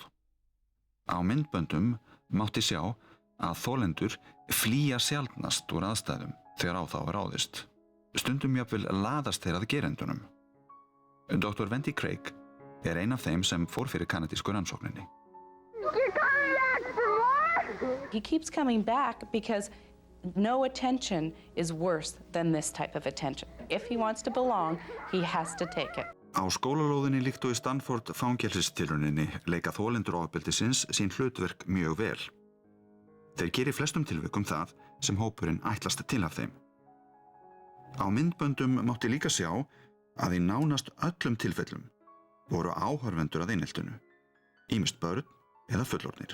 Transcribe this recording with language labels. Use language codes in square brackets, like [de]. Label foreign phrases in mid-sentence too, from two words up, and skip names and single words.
[is] Á myndböndum mátti sjá að þolendur flýja sjaldnast úr aðstæðum þegar á þá var ráðist. Stundum jafnvel laðast þeir að gerendunum. Dr. Wendy Craig er ein af þeim sem fór fyrir kanadísku rannsókninni. [en] He keeps coming back because no attention is worse than this type of attention. If he wants to belong, he has to take it. [is] Á skólalóðinni líkt og í Stanford fangelsistilrauninni leika þolendur ofbeldisins sín hlutverk mjög vel. Þeir gera í flestum tilvikum það sem hópurinn ætlast til af þeim. Á myndböndum mátti líka sjá að í nánast öllum tilfellum voru áhorfendur að eineltinu, ýmist börn eða fullorðnir.